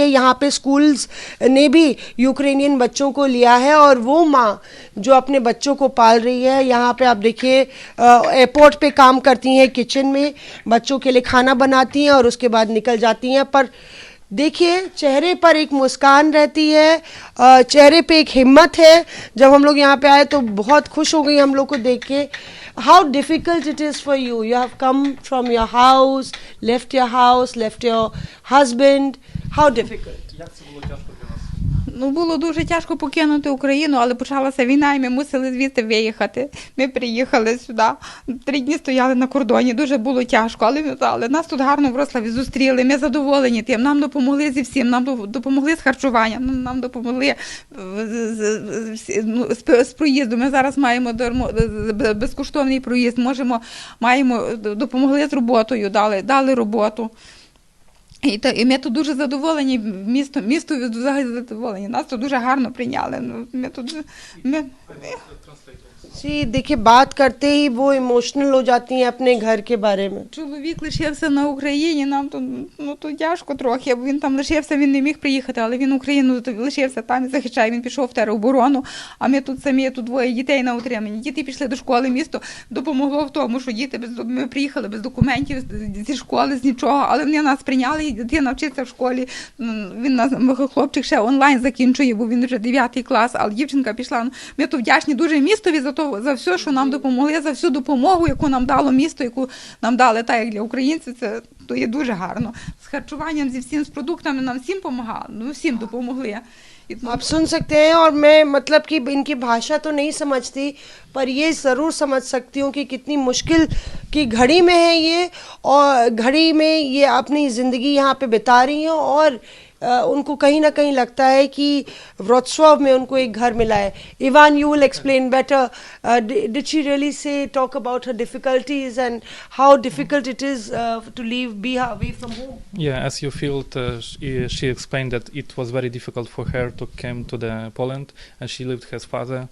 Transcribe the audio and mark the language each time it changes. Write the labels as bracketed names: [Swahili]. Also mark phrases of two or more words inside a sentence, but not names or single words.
[Hindi] यहाँ पे स्कूल्स ने भी यूक्रेनियन बच्चों को लिया है, और वो माँ जो अपने बच्चों को पाल रही है, यहाँ पे आप देखिए एयरपोर्ट पे काम करती हैं, किचन में बच्चों के लिए खाना बनाती हैं और उसके बाद निकल जाती हैं। पर देखिए चेहरे पर एक मुस्कान रहती है, चेहरे पे एक हिम्मत है। जब हम लोग यहाँ पे आए तो बहुत खुश हो गई हम लोग को देख के। [English] How difficult it is for you? You have come from your house, left your husband. How difficult? [Ukrainian] Ну, було дуже тяжко покинути Україну, але почалася війна, і ми мусили звідти виїхати. Ми приїхали сюди, 3 дні стояли на кордоні, дуже було тяжко, але нас тут гарно в Вроцлаві зустріли, ми задоволені тим, нам допомогли зі всім, нам допомогли з харчуванням, нам допомогли з проїзду. Ми зараз маємо безкоштовний проїзд, допомогли з роботою, дали роботу. І ми тут дуже задоволені, місто взагалі задоволені, нас тут дуже гарно прийняли. [Hindi] जी देखिए, बात करते ही वो इमोशनल हो जाती हैं अपने घर के बारे में. [Ukrainian] Чоловік лишився на Україні, нам тут тяжко трохи, бо він там лишився, він не міг приїхати, але він Україну лишився там і захищає, він пішов в тероборону, а ми тут самі, тут 2 дітей на утриманні. Діти пішли до школи, місто допомогло в тому, що діти, ми приїхали без документів, зі школи, з нічого, але вони нас прийняли, і дитина вчиться в школі, хлопчик ще онлайн закінчує, бо він вже 9 клас, але дівчинка пішла. Ми тут вдячні дуже містові за все, що нам допомогли, за всю допомогу, яку нам дало місто, яку нам дали, так як для українців, це то є дуже гарно. З харчуванням, зі всім, з продуктами нам всім допомагали, всім допомогли. [Hindi] आप सुन सकते हैं, और मैं मतलब कि इनकी भाषा तो नहीं समझती, पर ये ज़रूर समझ सकती हूँ कि कितनी मुश्किल की घड़ी में है ये, और घड़ी में ये अपनी ज़िंदगी यहाँ पे बिता रही हैं, और उनको कहीं ना कहीं लगता है कि व्रोत्स्लाव में उनको एक घर मिला है. [English] Ivan, you will explain better. Did she really talk about her difficulties and how difficult it is to be away from home? Yeah, as you feel, she explained that it was very difficult for her to come to the Poland, and she lived with her father.